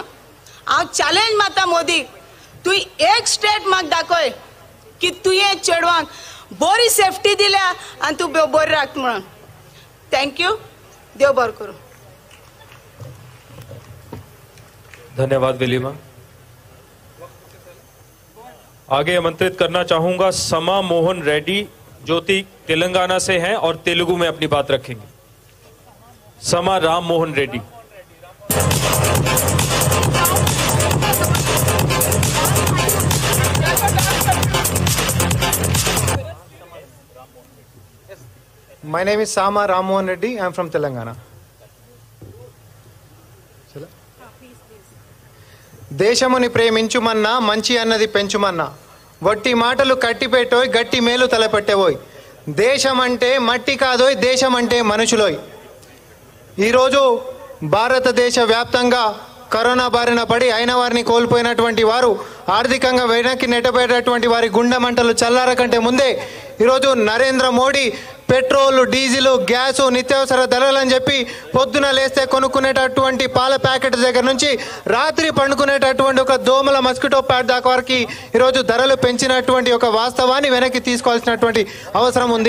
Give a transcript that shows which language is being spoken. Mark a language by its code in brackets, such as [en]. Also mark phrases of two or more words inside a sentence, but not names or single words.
[kok] हांव चॅलेंज मारता मोदीक, तूं एक स्टेट म्हाका दाखय की तुवें चेडवांक बरी सेफ्टी दिल्या आनी तूं बरी राख म्हणून. थँक्यू. देव बरें करूं. धन्यवाद विलिमा. [hi] आगे आमंत्रित करना चाहूंगा समा मोहन रेड्डी जो तेलंगाना से हैं और तेलुगु में अपनी बात रखेंगे. समा राम मोहन रेड्डी. [en] My name is Sama Rammohan Reddy. I am from Telangana. [te] దేశముని ప్రేమించుమన్నా మంచి అన్నది పెంచుమన్నా వట్టి మాటలు కట్టిపెట్టోయ్ గట్టి మేలు తలపెట్టేవోయ్. దేశం అంటే మట్టి కాదోయ్, దేశం అంటే మనుషులోయ్. ఈరోజు భారతదేశ వ్యాప్తంగా కరోనా బారిన పడి అయిన వారిని కోల్పోయినటువంటి వారు, ఆర్థికంగా వెనక్కి నెట్టబోయేటటువంటి వారి గుండె మంటలు చల్లార కంటే ముందే ఈరోజు నరేంద్ర మోడీ పెట్రోలు, డీజిలు, గ్యాసు, నిత్యావసర ధరలని చెప్పి పొద్దున లేస్తే కొనుక్కునేటటువంటి పాల ప్యాకెట్ దగ్గర నుంచి రాత్రి పండుకునేటటువంటి ఒక దోమల [en] mosquito pad [te] దాకా వరకు ఈరోజు ధరలు పెంచినటువంటి ఒక వాస్తవాన్ని వెనక్కి తీసుకోవాల్సినటువంటి అవసరం ఉంది.